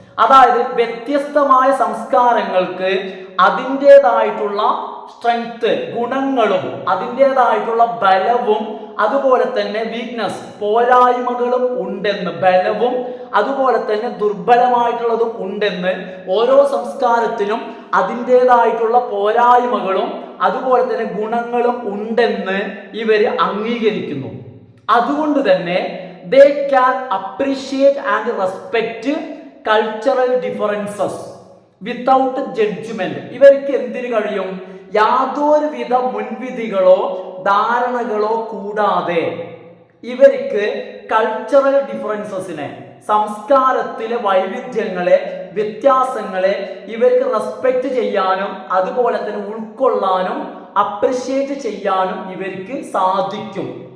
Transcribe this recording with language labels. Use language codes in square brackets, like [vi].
[ml] അതായത് വ്യത്യസ്തമായ സംസ്കാരങ്ങൾക്ക് അതിൻ്റെതായിട്ടുള്ള സ്ട്രെങ്ത്, ഗുണങ്ങളും അതിൻ്റെതായിട്ടുള്ള ബലവും അതുപോലെ തന്നെ വീക്ക്നെസ്, പോരായ്മകളും ഉണ്ടെന്ന്, ബലവും അതുപോലെ തന്നെ ദുർബലമായിട്ടുള്ളതും ഉണ്ടെന്ന്, ഓരോ സംസ്കാരത്തിനും അതിൻ്റെതായിട്ടുള്ള പോരായ്മകളും അതുപോലെ തന്നെ ഗുണങ്ങളും ഉണ്ടെന്ന് ഇവർ അംഗീകരിക്കുന്നു. അതുകൊണ്ട് തന്നെ [en] they can appreciate and respect cultural differences without judgment. [ml] ഇവർക്ക് എന്തിനു കഴിയും? യാതൊരുവിധ മുൻവിധികളോ ധാരണകളോ കൂടാതെ ഇവർക്ക് കൾച്ചറൽ ഡിഫറൻസസിനെ, സംസ്കാരത്തിലെ വൈവിധ്യങ്ങളെ, വ്യത്യാസങ്ങളെ ഇവർക്ക് റെസ്പെക്ട് ചെയ്യാനും അതുപോലെ തന്നെ ഉൾക്കൊള്ളാനും അപ്രിഷിയേറ്റ് ചെയ്യാനും ഇവർക്ക് സാധിക്കും.